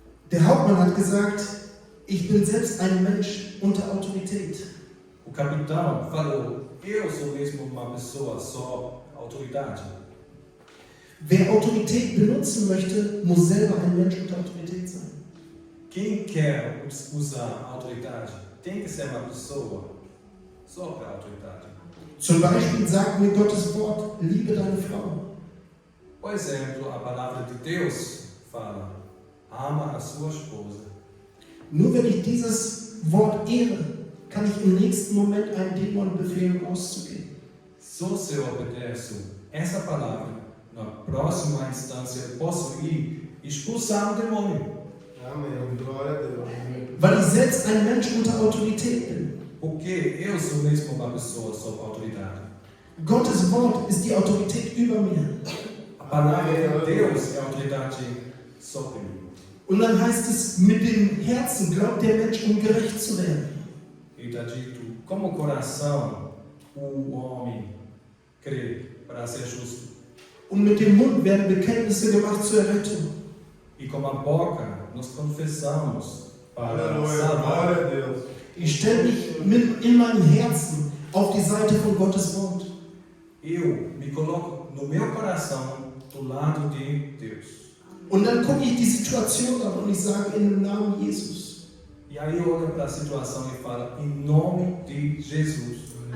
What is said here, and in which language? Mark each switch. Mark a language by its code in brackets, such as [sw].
[de] Der Hauptmann hat gesagt, ich bin selbst ein Mensch unter Autorität. [pt] O capitão falou: Eu sou mesmo uma pessoa só autoridade. [de] Wer Autorität benutzen möchte, muss selber ein Mensch unter Autorität sein. [pt] Quem quer usar autoridade tem que ser uma pessoa sobre a autoridade. [de] Zum Beispiel sagt mir Gottes Wort, liebe deine Frau. [pt] Por exemplo, a palavra de Deus fala: ama a sua esposa. [de] Nur wenn ich dieses Wort ehre, kann ich im nächsten Moment einen Dämon befehlen, auszugehen. [pt] Só se eu obedeço essa palavra, na próxima instância eu posso ir expulsar um demônio. Amém. Glória a Deus. [de] Weil ich selbst ein Mensch unter Autorität bin. [pt] Porque eu sou mesmo uma pessoa sob autoridade. [de] Gottes Wort ist die Autorität über mir. [pt] A palavra de Deus é a autoridade sobre mim. [de] Und dann heißt es, mit dem Herzen glaubt der Mensch, um gerecht zu werden. [pt] E está dito, como o coração o homem crê para ser justo. [de] Und mit dem Mund werden Bekenntnisse gemacht zur Errettung. [pt] E com a boca nós confessamos para Aleluia. salvar. Glória a Deus. [de] Ich stelle mich in meinem Herzen auf die Seite von Gottes Wort. [pt] Eu me coloco no meu coração do lado de Deus. [de] Und dann gucke ich die Situation an und ich sage in dem Namen Jesus. [pt] E aí eu olho para a situação e falo, em nome de Jesus.